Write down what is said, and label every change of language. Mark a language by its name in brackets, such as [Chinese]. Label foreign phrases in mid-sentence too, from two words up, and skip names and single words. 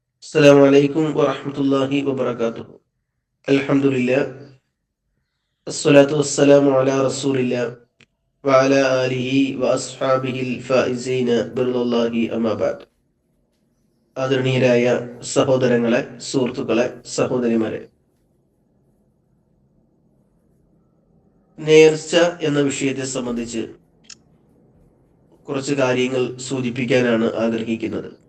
[Arabic] السلام عليكم ورحمة الله وبركاته. الحمد لله الصلاة والسلام على رسول الله وعلى آله وأصحابه الفائزين برضا الله أما بعد. [Malayalam] ആദരണീയരായ സഹോദരങ്ങളെ, സുഹൃത്തുക്കളെ, സഹോദരിമാരെ, നേർച്ച എന്ന വിഷയത്തെ സംബന്ധിച്ച് കുറച്ച് കാര്യങ്ങൾ സൂചിപ്പിക്കാനാണ് ആഗ്രഹിക്കുന്നത്.